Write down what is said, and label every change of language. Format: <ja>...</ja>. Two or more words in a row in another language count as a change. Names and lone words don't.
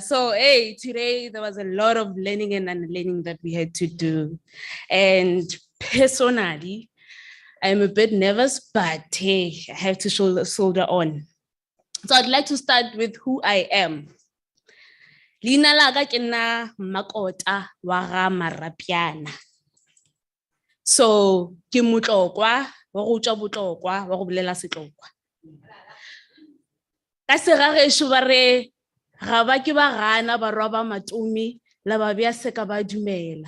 <en>So, hey, today there was a lot of learning and unlearning that we had to do. And personally, I'm a bit nervous, but hey, I have to shoulder on. So I'd like to start with who I am.</en> <nso>Lina laga ke nna Makota wa ga Marapiana. So ke motlokwa wa go tšwa botlokwa wa go bolela setlokwa. Ka segagešo ba re ga ba ke ba gana barwa ba matumi la ba bea seka ba dumela.</nso>